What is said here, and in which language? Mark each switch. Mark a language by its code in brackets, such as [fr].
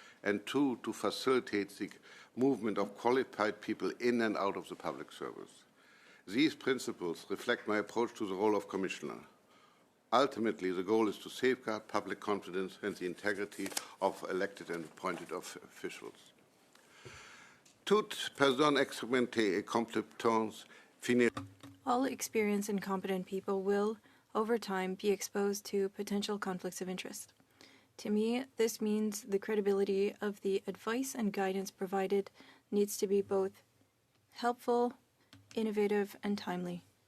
[en] And two, to facilitate the movement of qualified people in and out of the public service. These principles reflect my approach to the role of Commissioner. Ultimately, the goal is to safeguard public confidence and the integrity of elected and appointed officials. [fr] Toute personne expérimentée et compétente finit. [en] All experienced and competent people will, over time, be exposed to potential conflicts of interest. To me, this means the credibility of the advice and guidance provided needs to be both helpful, innovative, and timely.